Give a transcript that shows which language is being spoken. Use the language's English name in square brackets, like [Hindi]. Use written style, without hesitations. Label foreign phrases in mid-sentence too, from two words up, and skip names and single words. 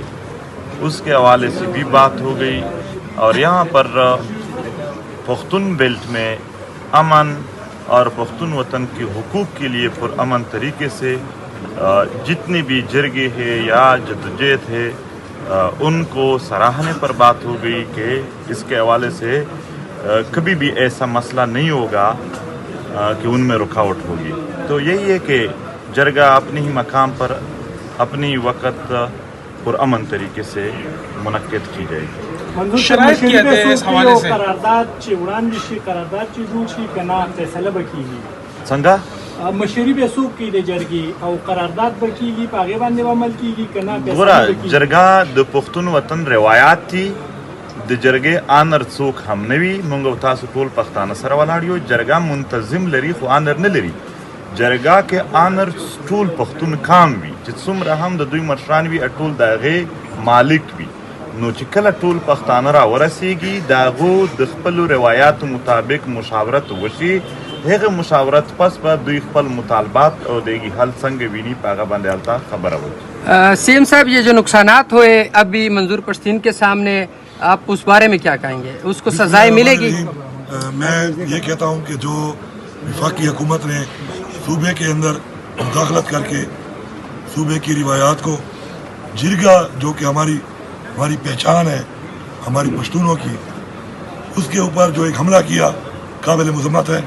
[Urdu] اس کے حوالے سے بھی بات ہو گئی. اور یہاں پر پختون بیلٹ میں امن اور پختون وطن کے حقوق کے لیے پرامن طریقے سے جتنے بھی جرگے ہیں یا جدوجہد ہے ان کو سراہنے پر بات ہو گئی کہ اس کے حوالے سے کبھی بھی ایسا مسئلہ نہیں ہوگا کہ ان میں رکاوٹ ہوگی. تو یہی ہے کہ جرگہ اپنے ہی مقام پر اپنی وقت پرامن طریقے سے منعقد کی جائے گی. شرائط کیا تھے اس حوالے سے؟ [Pashto] قرارداد چې وړاندې شي, قرارداد چې جوړ شي که نه فیصله به کیږي. څنګه مشري به څوک کوي د جرګې, او قرارداد به کیږي په هغې باندې به عمل کیږي که نه فیصله ګوره, به کیږي؟ جرګه د پښتون وطن روایات دي. د جرګې آنر څوک هم نه وي. موږ او تاسو ټول پښتانه سره ولاړ یو. جرګه منتظم لري خو آنر نه لري. جرګه کې آنر ټول پښتون کام وي چې څومره هم د دوی مشران وي, ټول د هغې مالک وي. نو چې کله ټول پښتانه را ورسیږي د هغو د خپلو روایاتو مطابق مشاورت وشي, هغه مشاورت پس به دوی خپل مطالبات او د هغې حل څنګه ویني په هغه باندې هلته خبره وکړي. [Urdu] سی ایم صاحب, یہ جو نقصانات ہوئے ابھی منظور پشتین کے سامنے, آپ اس بارے میں کیا کہیں گے؟ اس کو سزائیں ملے گی؟ میں یہ کہتا ہوں کہ جو وفاقی حکومت نے صوبے کے اندر مداخلت کر کے صوبے کی روایات کو, جرگہ جو کہ ہماری پہچان ہے ہماری پشتونوں کی, اس کے اوپر جو ایک حملہ کیا قابل مذمت ہے.